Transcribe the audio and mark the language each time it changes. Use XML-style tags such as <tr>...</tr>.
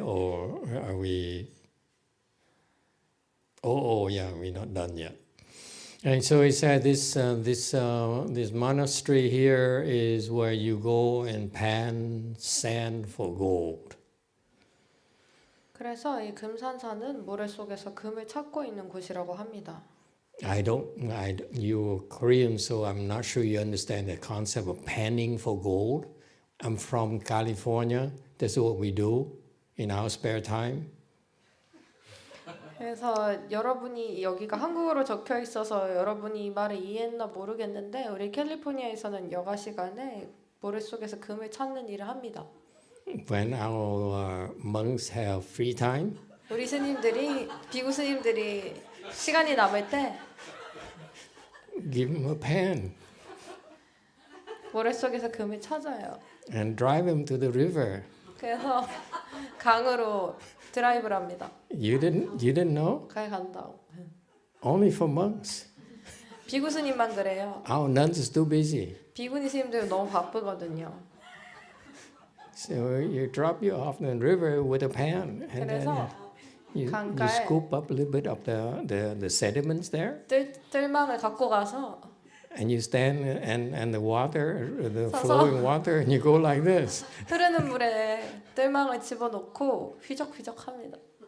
<en>Or are we? Oh, yeah, we're not done yet. And so he said this monastery here is where you go and pan sand for gold.</en> <ko>그래서 이 금산사는 모래 속에서 금을 찾고 있는 곳이라고 합니다.</ko> <en>You're Korean, so I'm not sure you understand the concept of panning for gold. I'm from California. That's what we do in our spare time.</en> <ko>그래서 여러분이 여기가 한국어로 적혀 있어서 여러분이 이 말을 이해했나 모르겠는데 우리 캘리포니아에서는 여가 시간에 모래 속에서 금을 찾는 일을 합니다.</ko> <en>When our monks have free time,</en> <ko>우리 스님들이 비구 스님들이 시간이 남을 때</ko> <en>give them a pan</en> <ko>모래 속에서 금을 찾아요.</ko> <en>and drive them to the river.</en> <ko>그래서 강으로 드라이브를 합니다.</ko> <en>You didn't know?</en> <ko>가에 간다고.</ko> <en>Only for monks.</en> <ko>비구 스님만 그래요.</ko> <en>Our nuns is too busy.</en> <ko>비구니 스님들 너무 바쁘거든요.</ko> <en>So you drop you off the river with a pan, and then</en> <ko>그래서</ko> <en>you</en> <ko>강가에</ko> <en>scoop up a little bit of the sediments there,</en> <ko>뜰망을 갖고 가서</ko> <en>and you stand and the water, the</en> <ko>서서</ko> <en>flowing water, and you go like this.</en> <ko>흐르는 물에 뜰망을 집어넣고 휘적휘적합니다.</ko>